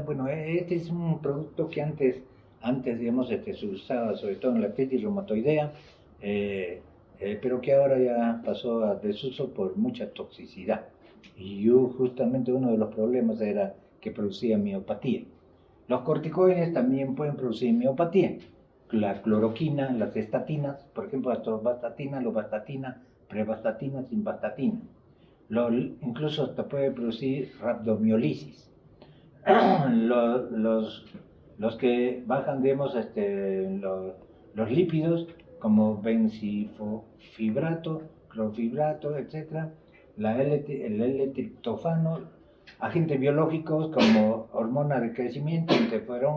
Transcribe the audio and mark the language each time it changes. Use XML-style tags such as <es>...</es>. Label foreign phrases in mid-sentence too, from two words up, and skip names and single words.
<es>Bueno, este es un producto que antes digamos, se usaba sobre todo en la artritis reumatoidea, pero que ahora ya pasó a desuso por mucha toxicidad. Y justamente uno de los problemas era que producía miopatía. Los corticoides también pueden producir miopatía. La cloroquina, las estatinas, por ejemplo, la atorvastatina, lovastatina, prevastatina, simvastatina. Incluso hasta puede producir rhabdomiolisis. Los que bajan, digamos, los lípidos como bencifibrato, clorfibrato, etc. El L-triptofano, agentes biológicos como hormona de crecimiento, interferón</es>